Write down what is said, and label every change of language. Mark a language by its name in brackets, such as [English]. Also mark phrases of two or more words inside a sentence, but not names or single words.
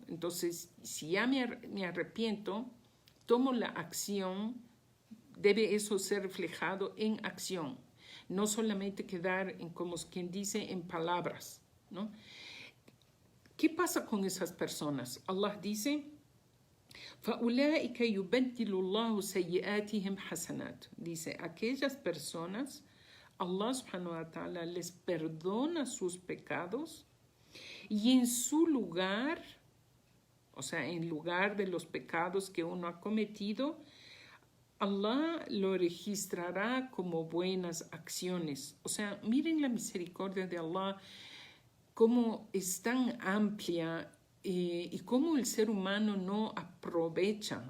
[Spanish] Entonces, si ya me arrepiento, tomo la acción, debe eso ser reflejado en acción, no solamente quedar en, como quien dice, en palabras, ¿no? ¿Qué pasa con esas personas? Allah dice, [Arabic] فَأُولَٰئِكَ يُبَدِّلُ اللَّهُ سَيِّئَاتِهِمْ حَسَنَاتٍ. [Spanish] Dice, aquellas personas, [Arabic] الله سبحانه وتعالى [Spanish] les perdona sus pecados y en su lugar, o sea, en lugar de los pecados que uno ha cometido, Allah lo registrará como buenas acciones. O sea, miren la misericordia de Allah, cómo es tan amplia y cómo el ser humano no aprovecha.